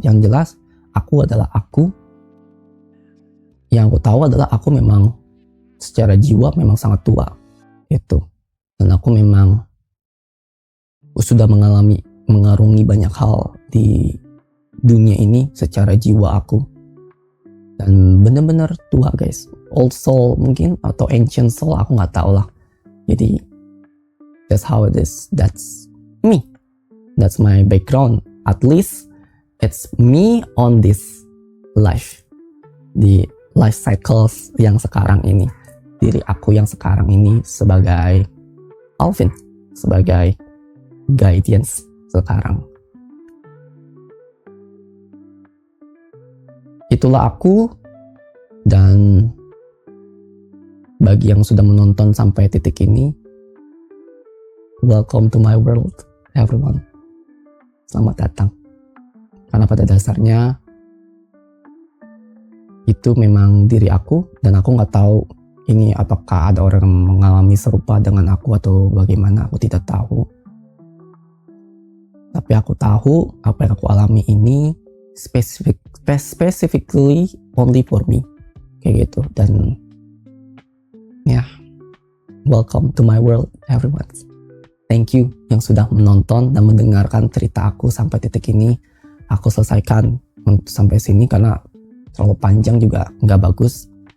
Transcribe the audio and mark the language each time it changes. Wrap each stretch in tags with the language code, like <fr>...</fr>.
<id>Yang jelas aku adalah aku. Yang aku tahu adalah aku memang secara jiwa memang sangat tua itu, dan aku memang sudah mengarungi banyak hal di dunia ini secara jiwa aku, dan bener-bener tua guys. Old soul mungkin atau ancient soul, aku nggak tahu lah. Jadi</id> <en>that's how it is, that's me, that's my background. At least it's me on this life,</en> <id>di life cycles yang sekarang ini, diri aku yang sekarang ini sebagai Alvin, sebagai guidance sekarang. Itulah aku, dan bagi yang sudah menonton sampai titik ini,</id> <en>welcome to my world everyone.</en> <id>Selamat datang. Karena pada dasarnya itu memang diri aku, dan aku nggak tahu ini apakah ada orang yang mengalami serupa dengan aku atau bagaimana, aku tidak tahu. Tapi aku tahu apa yang aku alami ini</id> <en>specifically only for me,</en> <id>kayak gitu. Dan ya,</id> <en>welcome to my world everyone. Thank you</en> <id>yang sudah menonton dan mendengarkan cerita aku sampai titik ini. Aku selesaikan sampai sini karena terlalu panjang juga nggak bagus.</id>